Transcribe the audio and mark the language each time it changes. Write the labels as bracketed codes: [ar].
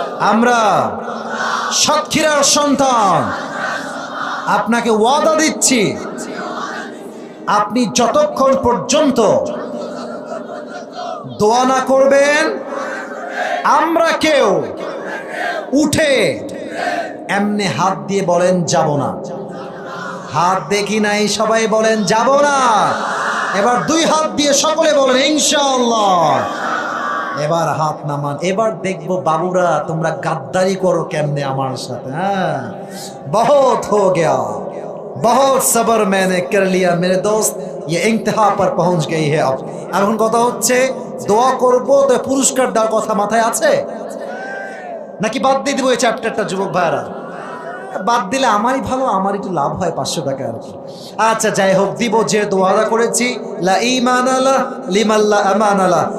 [bn] আমরা সাতক্ষীরার সন্তান, আপনাকে ওয়াদা দিচ্ছি, আপনি যতক্ষণ পর্যন্ত দোয়া না করবেন আমরা কেউ উঠে এমনি হাত দিয়ে বলেন যাব না। হাত দেখি নাই, সবাই বলেন যাব না। এবার 2 হাত দিয়ে সকলে বলেন ইনশাআল্লাহ। এবার হাত নামান। এবার দেখবো বাবুরা তোমরা গাদ্দারি করো কেমনে আমার সাথে। [hi] হ্যাঁ, বহুত হো গয়া, बहुत सबर मैंने कर लिया मेरे दोस्त, ये इंतहा पर पहुंच गई है अब। [bn] এখন কথা হচ্ছে দোয়া করব তো পুরস্কার দেওয়ার কথা মাথায় আছে নাকি বাদ দিয়ে দিব এই চ্যাপ্টারটা যুবক ভাইরা? বাদ দিলে আমারই ভালো, আমার একটু লাভ হয় 500 টাকা আর কি। আচ্ছা যাই হোক, দিব যে দোয়াটা করেছি, লা ঈমানালা লিমাল্লা আমানালা।